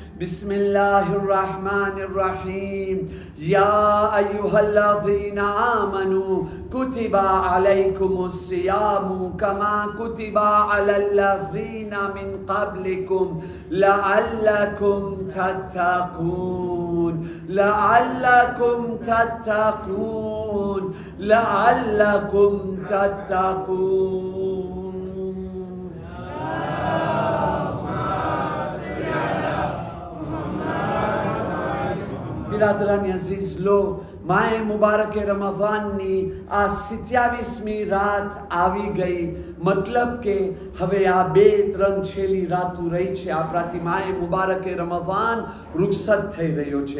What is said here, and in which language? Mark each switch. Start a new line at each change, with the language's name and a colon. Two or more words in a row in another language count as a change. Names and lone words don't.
Arabic: بسم الله الرحمن الرحيم. يا أيها الذين آمنوا كتب عليكم الصيام كما كتب على الذين من قبلكم لعلكم تتقون لعلكم تتقون لعلكم تتقون.
Gujarati: બિરાદરાની અઝીઝ લો, માએ મુબારક રમઝાનની આ 27મી રાત આવી ગઈ. મતલબ કે હવે આ 2-3 છેલ્લી રાતો રહી છે આપણાથી માએ મુબારક રમઝાન રૂખસત થઈ રહ્યો છે.